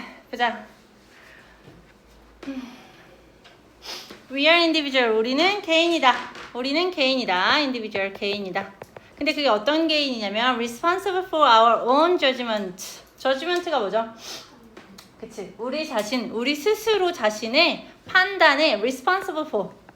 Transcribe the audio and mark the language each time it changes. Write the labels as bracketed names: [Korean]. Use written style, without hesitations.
[Korean] 보자. [English] We are individual. [Korean] 우리는 개인이다. 우리는 개인이다. individual 개인이다. 근데 그게 어떤 개인이냐면 [English] responsible for our own judgment. [Korean] judgment가 뭐죠? 그치. 우리 자신, 우리 스스로 자신의 판단에 [English] responsible for.